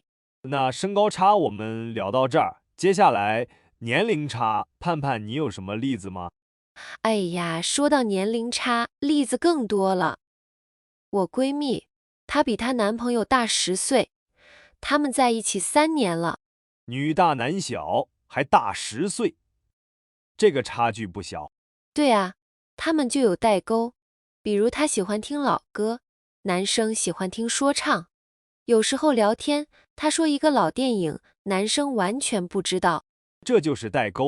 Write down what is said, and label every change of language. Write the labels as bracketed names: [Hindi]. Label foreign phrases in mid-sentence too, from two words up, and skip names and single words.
[Chinese] 那身高差我們聊到這兒，接下來年齡差，盼盼你有什麼例子嗎？哎呀，說到年齡差，例子更多了。我閨蜜，她比她男朋友大10歲，他們在一起3年了。女大男小，還大10歲，這個差距不小。對啊，他們就有代溝，比如她喜歡聽老歌，男生喜歡聽說唱。有時候聊天，她說一個老電影，男生完全不知道。這就是代溝。